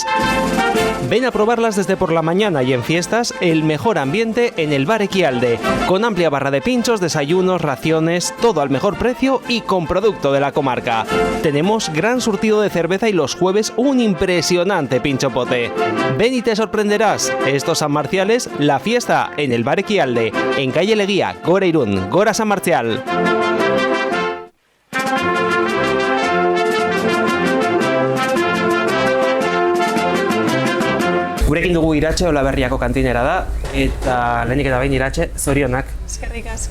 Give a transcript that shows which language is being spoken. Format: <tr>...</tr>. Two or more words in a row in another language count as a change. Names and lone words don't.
<es>Ven a probarlas desde por la mañana y en fiestas, el mejor ambiente en el Bar Equialde, con amplia barra de pinchos, desayunos, raciones, todo al mejor precio y con producto de la comarca. Tenemos gran surtido de cerveza y los jueves un impresionante pinchopote. Ven y te sorprenderás. Estos San Marciales, la fiesta en el Bar Equialde, en calle Leguía,</es> <eu>Gora Irún, Gora San Marcial. Gurekin dugu Iratxe Olaberriako kantinera da, eta lehenik eta behin Iratxe, zorionak. Eskerrik asko.</eu>